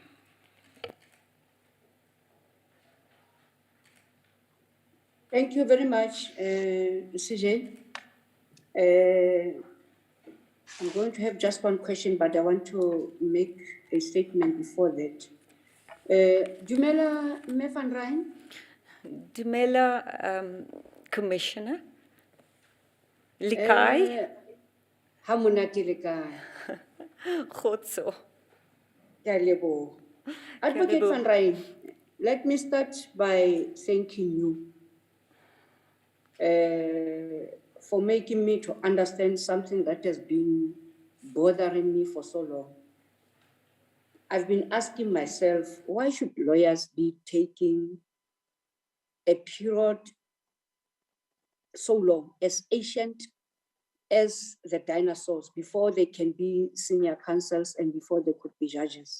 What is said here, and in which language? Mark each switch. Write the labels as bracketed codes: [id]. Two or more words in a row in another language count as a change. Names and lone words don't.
[en] Thank you very much, CJ. I'm going to have just one question, but I want to make a statement before that. [st] Dumela Mme Van Ryn? Dumela, Commissioner. Likai. Ha monate le kae? Kgotso. Ke a leboha. Advocate leboha. [en] Van Ryn, let me start by thanking you for making me to understand something that has been bothering me for so long. I've been asking myself, why should lawyers be taking a period so long, as ancient as the dinosaurs, before they can be senior counsels and before they could be judges?